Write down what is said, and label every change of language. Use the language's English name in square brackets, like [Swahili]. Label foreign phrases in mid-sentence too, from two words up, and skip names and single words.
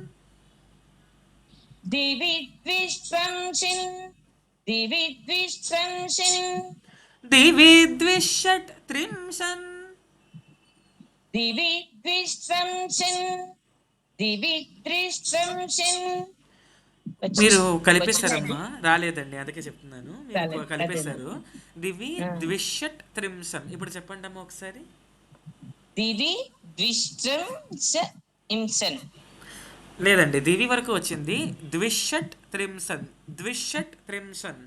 [Sanskrit] दिवि द्विष्वंशिन् दिवि द्विष्वंशिन् दिवि द्विषट्त्रिंशन् दिवि द्विष्वंशिन् दिवि द्विष्वंशिन् [Telugu] మీరు కలిపేశారమ్మా, రాలేదండి, అందుకే చెప్తున్నాను. మీరు కలిపేశారు. [Sanskrit] దివి ద్విషట్ త్రింశన్. [Telugu] ఇప్పుడు చెప్పండి అమ్మా ఒకసారి. [Sanskrit] దివి ద్విష్ట్రింశన్. [Telugu] లేదండి, దివి వరకు వచ్చింది. [Sanskrit] ద్విషట్ త్రింశన్, ద్విషట్ త్రింశన్.